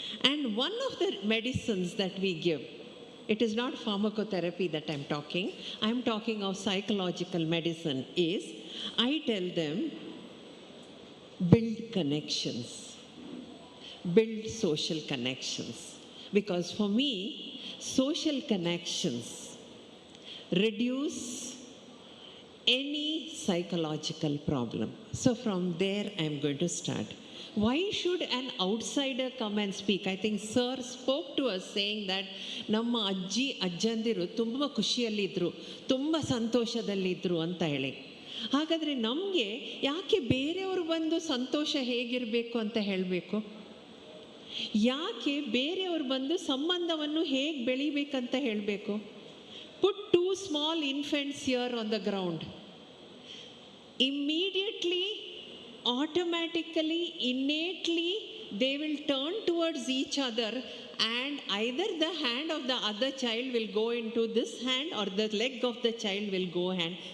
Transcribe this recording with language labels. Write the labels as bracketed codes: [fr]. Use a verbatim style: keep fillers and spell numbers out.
[en] And one of the medicines that we give, it is not pharmacotherapy that I'm talking, I'm talking of psychological medicine, is I tell them, build connections, build social connections. Because for me, social connections reduce any psychological problem. So from there, I'm going to start. Why should an outsider come and speak? I think Sir spoke to us saying that [kn] ನಮ್ಮ ಅಜ್ಜಿ ಅಜ್ಜಂದಿರು ತುಂಬ ಖುಷಿಯಲ್ಲಿದ್ದರು, ತುಂಬ ಸಂತೋಷದಲ್ಲಿದ್ದರು ಅಂತ ಹೇಳಿ. ಹಾಗಾದರೆ ನಮಗೆ ಯಾಕೆ ಬೇರೆಯವರು ಬಂದು ಸಂತೋಷ ಹೇಗಿರಬೇಕು ಅಂತ ಹೇಳಬೇಕು? ಯಾಕೆ ಬೇರೆಯವ್ರು ಬಂದು ಸಂಬಂಧವನ್ನು ಹೇಗೆ ಬೆಳಿಬೇಕಂತ ಹೇಳಬೇಕು? [en] Put two small infants here on the ground, immediately, automatically, innately, they will turn towards each other, and either the hand of the other child will go into this hand or the leg of the child will go hand.